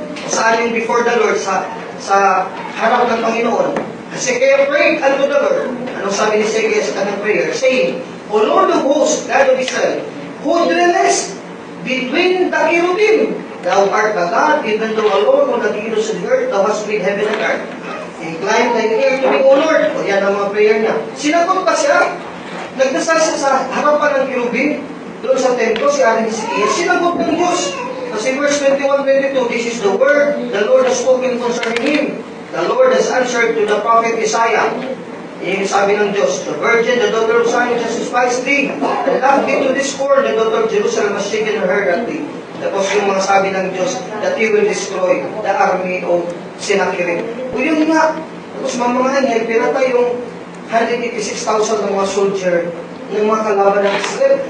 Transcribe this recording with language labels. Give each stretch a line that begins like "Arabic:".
Filipino: Saan yung
English: before the Lord?
Filipino: Sa harap ng Panginoon.
English: Ezekiel prayed unto the Lord.
Filipino: Anong sabi ni Ezekiel sa kanyang prayer?
English: Saying, O Lord of hosts, God of Israel, who dwellest between the cherubim, Thou art the God, even though alone on the kingdoms of the earth, Thou hast made heaven and earth. Incline thine ear to me, O Lord.
Filipino: O yan ang mga prayer niya. Sinagot pa siya. Nagdasal siya sa harapan ng cherubim, doon sa templo, si Ari Ezekiel. Sinagot ng Diyos.
English: Kasi verse 21-22, this is the word the Lord has spoken concerning him. The Lord has answered to the prophet Isaiah.
Filipino: Yung sabi ng Diyos,
English: the virgin, the daughter of Zion, just despised thee, and loved thee to discord, the daughter of Jerusalem has shaken her heart at thee.
Filipino: Tapos yung mga sabi ng Diyos,
English: that He will destroy the army of Sennacherib.
Filipino: O yun nga, tapos mga anghel, pinatay yung 186,000 ng mga soldier ng mga kalaban ng Israel.